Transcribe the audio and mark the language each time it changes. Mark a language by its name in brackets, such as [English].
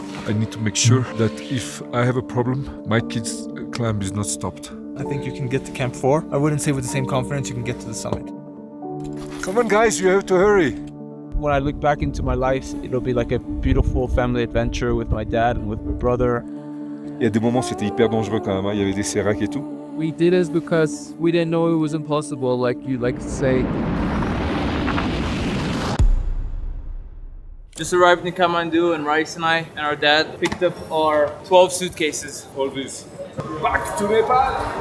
[English] I need to make sure that if I have a problem, my kids' climb is not stopped. I think you can get to Camp 4. I wouldn't say with the same confidence you can get to the summit. Come on, guys, you have to hurry. When I look back into my life, it'll be like a beautiful family adventure with my dad and with my brother. [French] Il y a des moments c'était hyper dangereux quand même, hein. Il y avait des séracs et tout. [English] We did this because we didn't know it was impossible, like you like to say. Just arrived in Kathmandu, and Rice and I and our dad picked up our 12 suitcases. All this. Back to Nepal.